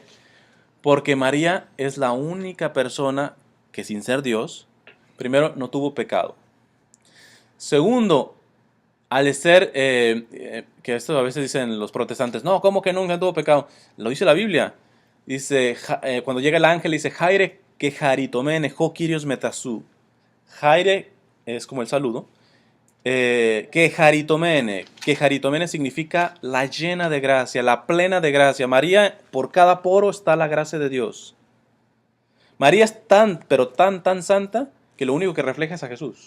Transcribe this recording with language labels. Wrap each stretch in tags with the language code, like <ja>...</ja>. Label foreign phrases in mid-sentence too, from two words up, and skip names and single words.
<es>Porque María es la única persona que sin ser Dios, primero, no tuvo pecado. Segundo, al ser, que esto a veces dicen los protestantes, no, ¿cómo que nunca tuvo pecado? Lo dice la Biblia. Dice, cuando llega el ángel, dice,</es> <el>Χαῖρε κεχαριτωμένη, ὁ Κύριος μετὰ σοῦ.</el> <es>Jaire es como el saludo. Que jaritomene significa la llena de gracia, la plena de gracia. María, por cada poro está la gracia de Dios. María es tan, pero tan, tan santa que lo único que refleja es a Jesús.</es>